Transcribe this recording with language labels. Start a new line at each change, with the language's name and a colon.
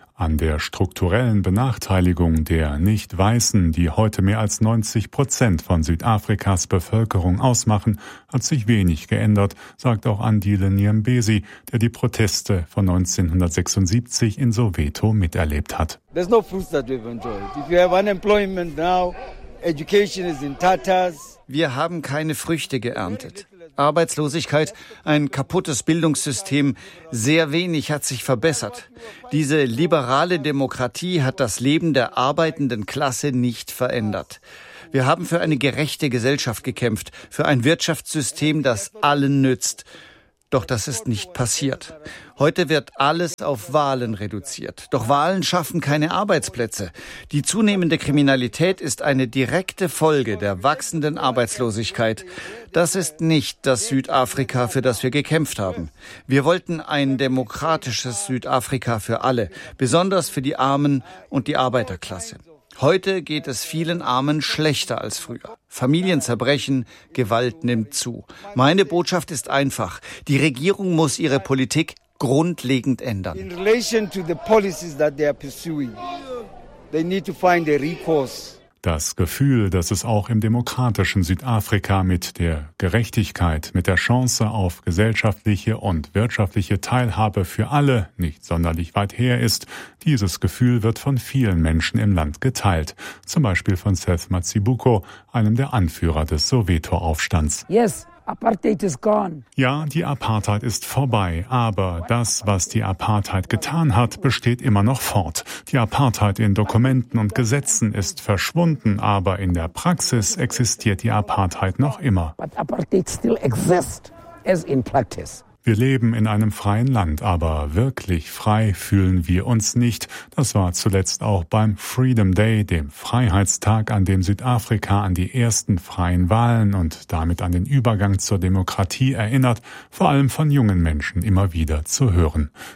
German: An der strukturellen Benachteiligung der Nicht-Weißen, die heute mehr als 90% von Südafrikas Bevölkerung ausmachen, hat sich wenig geändert, sagt auch Andile Niembesi, der die Proteste von 1976 in Soweto miterlebt hat.
English: There's no fruits that we've enjoyed. If you have unemployment now, education is in tatters.
German: Wir haben keine Früchte geerntet. Arbeitslosigkeit, ein kaputtes Bildungssystem, sehr wenig hat sich verbessert. Diese liberale Demokratie hat das Leben der arbeitenden Klasse nicht verändert. Wir haben für eine gerechte Gesellschaft gekämpft, für ein Wirtschaftssystem, das allen nützt. Doch das ist nicht passiert. Heute wird alles auf Wahlen reduziert. Doch Wahlen schaffen keine Arbeitsplätze. Die zunehmende Kriminalität ist eine direkte Folge der wachsenden Arbeitslosigkeit. Das ist nicht das Südafrika, für das wir gekämpft haben. Wir wollten ein demokratisches Südafrika für alle, besonders für die Armen und die Arbeiterklasse. Heute geht es vielen Armen schlechter als früher. Familien zerbrechen, Gewalt nimmt zu. Meine Botschaft ist einfach. Die Regierung muss ihre Politik grundlegend ändern.
English: In relation to the policies that they are pursuing, they need to find a recourse.
German: Das Gefühl, dass es auch im demokratischen Südafrika mit der Gerechtigkeit, mit der Chance auf gesellschaftliche und wirtschaftliche Teilhabe für alle nicht sonderlich weit her ist, dieses Gefühl wird von vielen Menschen im Land geteilt. Zum Beispiel von Seth Matsibuko, einem der Anführer des Soweto-Aufstands.
English: Yes. Apartheid is gone.
German: Ja, die Apartheid ist vorbei, aber das, was die Apartheid getan hat, besteht immer noch fort. Die Apartheid in Dokumenten und Gesetzen ist verschwunden, aber in der Praxis existiert die Apartheid noch immer.
English: But apartheid still exists as in practice.
German: Wir leben in einem freien Land, aber wirklich frei fühlen wir uns nicht. Das war zuletzt auch beim Freedom Day, dem Freiheitstag, an dem Südafrika an die ersten freien Wahlen und damit an den Übergang zur Demokratie erinnert, vor allem von jungen Menschen immer wieder zu hören.